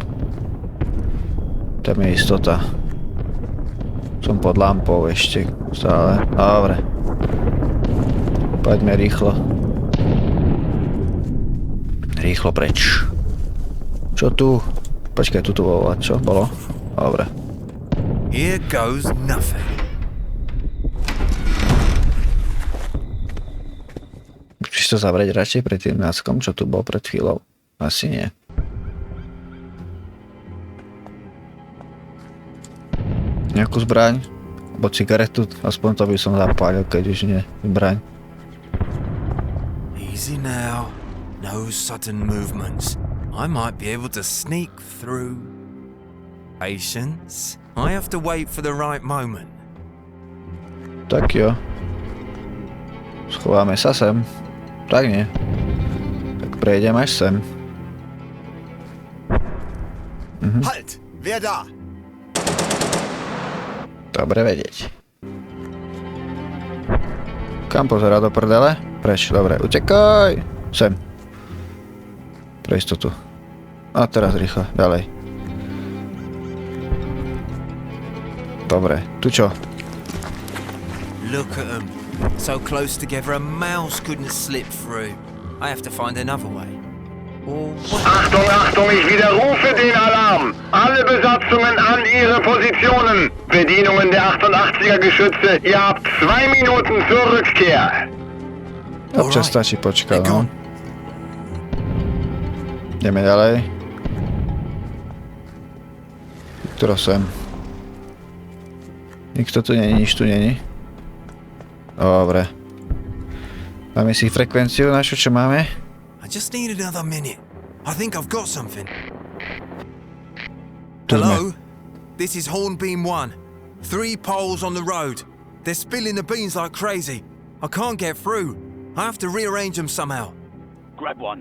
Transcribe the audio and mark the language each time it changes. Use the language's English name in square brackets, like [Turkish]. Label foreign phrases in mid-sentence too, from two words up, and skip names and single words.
[Slovak] Tam je istota. Som pod lampou ešte stále. Dobre. Poďme rýchlo. Rýchlo preč. Čo tu? Počkaj, tu bolo, čo bolo? Dobre. [English] Here goes nothing. [Slovak] Chceš to zavrieť radšej pred tým náskom, čo tu bol pred chvíľou? Asi nie. Nejakú zbraň? Alebo cigaretu? Aspoň to by som zapálil, keď už nie. Zbraň. [English] Easy now. No sudden movements. I might be able to sneak through. Patience. I have to wait for the right moment. [Slovak] Tak jo. Schováme sa sem. Tak nie. Tak prejdem až sem. [German] Halt! Wer da? [Slovak] Dobre vedieť. Kam pozerá do prdele? Preč, dobre, utekaj! Sem. Pre istotu. A teraz rýchlo, ďalej. Dobre, tu čo? [English] Look at them. So close together a mouse couldn't slip through. I have to find another way. [German] Achtung, Achtung, ich widerrufe den Alarm! Alle Besatzungen an ihre Positionen! Bedienungen der 88er Geschütze, ihr habt 2 Minuten zur Rückkehr! [Slovak] Občas stačí počkať, no. Ideme ďalej. Ktorá sem? Nikto tu není, nič tu není. Dobre. Máme si frekvenciu našu, čo máme? [English] I just need another minute. I think I've got something. Hello? This is Hornbeam 1. 3 poles on the road. They're spilling the beans like crazy. I can't get through. I have to rearrange them somehow. Grab one.